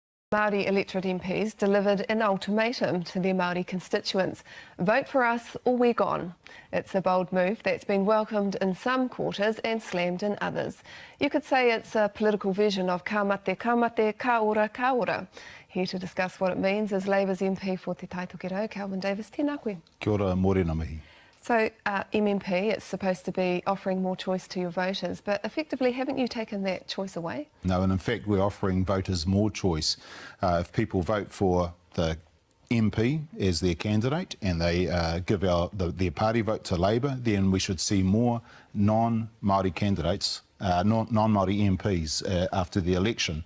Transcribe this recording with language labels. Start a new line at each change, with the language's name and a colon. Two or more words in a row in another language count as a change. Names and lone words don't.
English: Maori electorate MPs delivered an ultimatum to their Maori constituents. Vote for us or we're gone. It's a bold move that's been welcomed in some quarters and slammed in others. You could say it's a political version of
Māori: ka mate, ka ora, ka ora.
English: Here to discuss what it means is Labour's MP for Te Tai Tokerau, Kelvin Davis.
Māori: Tēnā koe. Kia ora, mōrena mihi.
English: So, MMP, it's supposed to be offering more choice to your voters, but effectively, haven't you taken that choice away? No, and in fact, we're offering voters more choice. If people vote for the MP as their candidate and they give their party vote to Labour, then we should see more non-Māori candidates, non-Māori MPs after the election.